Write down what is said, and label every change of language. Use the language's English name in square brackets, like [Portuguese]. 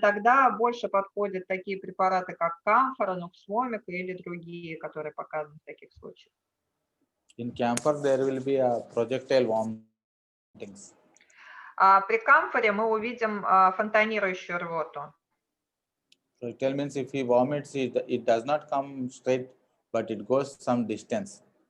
[Russian] тогда больше подходят такие препараты, как камфора, нуксвомик или другие, которые показаны в таких случаях. [English] In camphor, there will be a projectile vomitings. [Russian] При камфоре мы увидим фонтанирующую рвоту. [English] Projectile means if he vomits, it does not come straight, but it goes some distance.